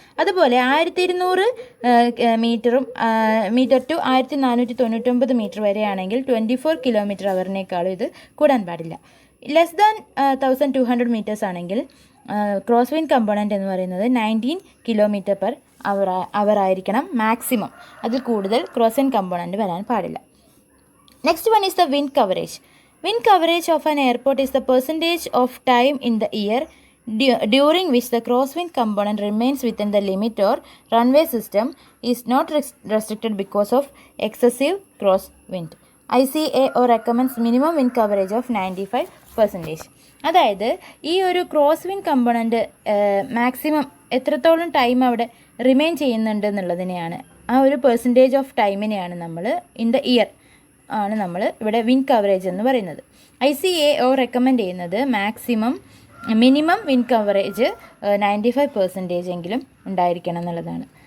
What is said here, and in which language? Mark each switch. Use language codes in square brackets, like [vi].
[ml] അതുപോലെ 1200 metre to 1499 metre വരെയാണെങ്കിൽ 24 km/h ഇത് കൂടാൻ പാടില്ല. ലെസ് ദാൻ 1200 മീറ്റേഴ്സ് ആണെങ്കിൽ ക്രോസ് വിൻഡ് കമ്പോണൻറ്റ് എന്ന് പറയുന്നത് 19 km/h ആയിരിക്കണം മാക്സിമം. അതിൽ കൂടുതൽ ക്രോസ് വിൻഡ് കമ്പോണൻറ്റ് വരാൻ പാടില്ല. [en] Next one is the wind coverage. Wind coverage of an airport is the percentage of time in the year during which the crosswind component remains within the limit or runway system is not restricted because of excessive crosswind. ICAO recommends minimum wind coverage of 95%. [ml] അതായത് ഈ ഒരു cross wind component maximum എത്രത്തോളം time അവിടെ remain ചെയ്യുന്നുണ്ട് എന്നുള്ളതിനെയാണ്, ആ ഒരു percentage of ടൈമിനെയാണ് നമ്മൾ in the year ആണ് നമ്മൾ ഇവിടെ വിൻഡ് കവറേജ് എന്ന് പറയുന്നത്. ICAO റെക്കമെൻഡ് ചെയ്യുന്നത് മിനിമം വിൻഡ് കവറേജ് 95% എങ്കിലും ഉണ്ടായിരിക്കണം എന്നുള്ളതാണ്.